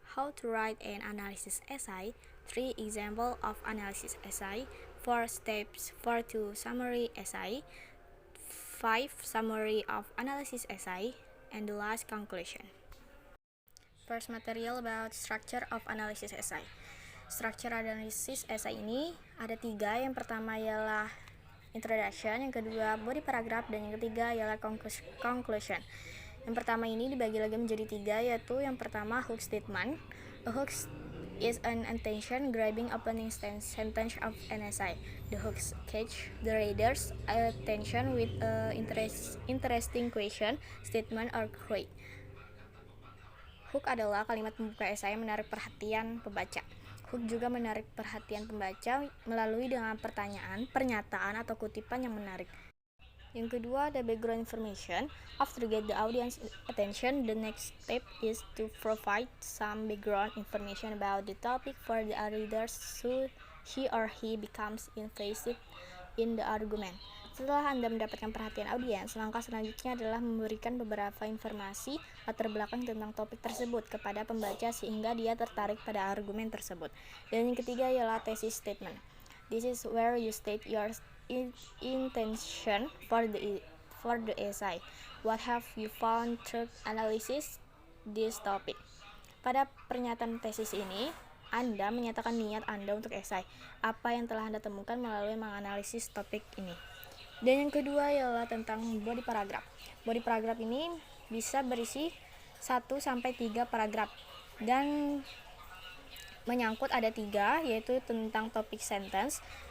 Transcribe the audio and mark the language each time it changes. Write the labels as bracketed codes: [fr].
[en] How to write an analysis essay. 3. Example of analysis essay. 4. Steps for to summary essay. 5. Summary of analysis essay. And the last, conclusion. First, material about structure of analysis essay. [id] Struktur analisis essay ini ada 3. Yang pertama ialah introduction, yang kedua body paragraph, dan yang ketiga ialah conclusion. Yang pertama ini dibagi lagi menjadi 3, yaitu yang pertama hook statement. [en] A hook is an attention grabbing opening sentence of an essay. The hooks catch the reader's attention with a interesting question, statement, or quote. [id] Hook adalah kalimat pembuka esai yang menarik perhatian pembaca. Hook juga menarik perhatian pembaca melalui dengan pertanyaan, pernyataan, atau kutipan yang menarik. Yang kedua ada background information. [en] After get the audience attention, the next step is to provide some background information about the topic for the readers so he or he becomes invested in the argument. [id] Setelah Anda mendapatkan perhatian audiens, langkah selanjutnya adalah memberikan beberapa informasi latar belakang tentang topik tersebut kepada pembaca sehingga dia tertarik pada argumen tersebut. Dan yang ketiga ialah thesis statement. [en] This is where you state your intention for the essay. What have you found through analysis this topic? [id] Pada pernyataan tesis ini, Anda menyatakan niat Anda untuk esai. Apa yang telah Anda temukan melalui menganalisis topik ini. Dan yang kedua ialah tentang body paragraph. Body paragraph ini bisa berisi 1-3 paragraf dan menyangkut ada 3, yaitu tentang topik sentence.